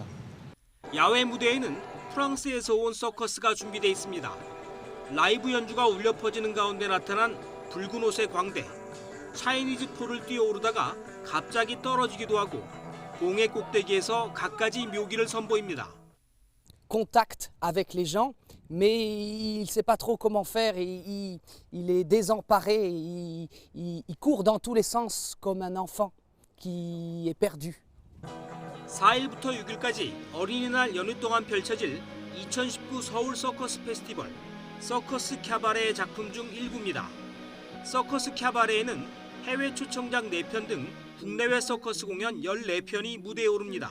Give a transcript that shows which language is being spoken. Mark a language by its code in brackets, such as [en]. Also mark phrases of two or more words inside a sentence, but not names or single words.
[ko] 야외 무대에는 프랑스에서 온 서커스가 준비되어 있습니다. 라이브 연주가 울려 퍼지는 가운데 나타난 붉은 옷의 광대. 차이니즈 포를 뛰어오르다가 갑자기 떨어지기도 하고 공의 꼭대기에서 갖가지 묘기를 선보입니다. [fr] Contact avec les gens, mais il ne sait pas trop comment faire, il est désemparé, il court dans tous les sens comme un enfant qui est perdu. [ko] 4일부터 6일까지 어린이날 연휴 동안 펼쳐질 2019 서울 서커스 페스티벌 서커스 캬바레의 작품 중 일부입니다. 서커스 캬바레에는 해외 초청작 4편 등 국내외 서커스 공연 14편이 무대에 오릅니다.